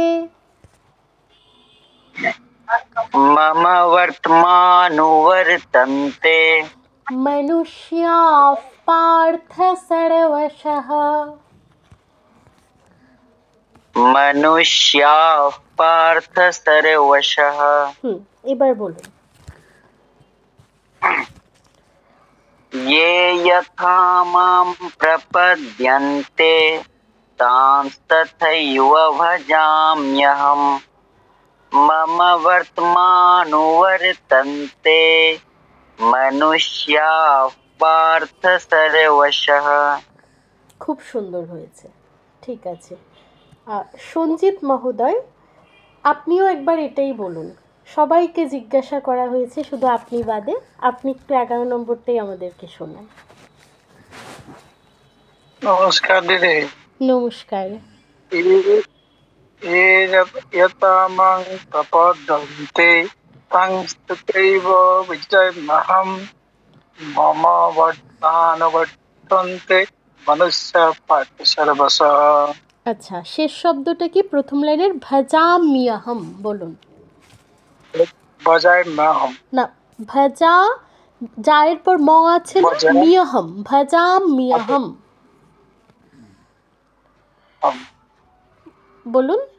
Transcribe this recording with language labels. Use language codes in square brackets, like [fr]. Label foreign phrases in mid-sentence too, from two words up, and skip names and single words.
[sa] मम वर्तमानुवर्तन्ते मनुष्याः पार्थ सर्वशः मनुष्याः पार्थ सर्वशः। [bn] এবার বলুন। [sa] ये यथा मां प्रपद्यन्ते तांस्तथैव भजाम्यहं मम वर्तमानुवर्तन्ते मनुष्याः पार्थ सर्वशः। [bn] খুব সুন্দর হয়েছে, ঠিক আছে। সঞ্জিত মহোদয়, আপনিও একবার এটাই বলুন। সবাইকে জিজ্ঞাসা করা হয়েছে, শুধু আপনি বাদে। আপনি একটু 11 নম্বরটাই আমাদেরকে শোনান। নমস্কার দিদি। নমস্কার। [sa] यथा मां प्रपद्यन्ते तांस्तथैव भजाम्यहं मम वर्तमानुवर्तन्ते मनुष्याः पार्थ सर्वशः। [bn] আচ্ছা, শেষ শব্দটা কি? প্রথম লাইনের ভজাম্যহম বলুন। [sa] भजाम्यहं [bn] না, ভজা জায়ের পর ম আছে না, মিয়হম, ভজাম্যহম বলুন।